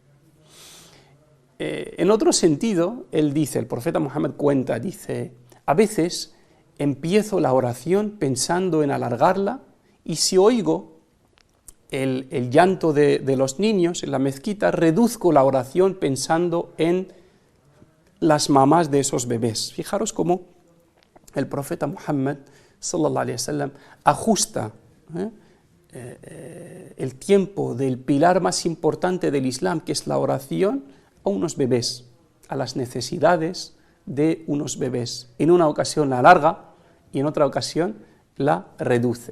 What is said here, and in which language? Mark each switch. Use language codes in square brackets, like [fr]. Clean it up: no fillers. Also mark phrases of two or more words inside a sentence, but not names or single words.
[es] En otro sentido, él dice, el profeta Muhammad cuenta, dice: a veces empiezo la oración pensando en alargarla, y si oigo el llanto de los niños en la mezquita, reduzco la oración pensando en las mamás de esos bebés. Fijaros cómo el profeta Muhammad [ar] صلى الله عليه وسلم [es] ajusta el tiempo del pilar más importante del Islam, que es la oración, a unos bebés, a las necesidades de unos bebés. En una ocasión la alarga y en otra ocasión la reduce.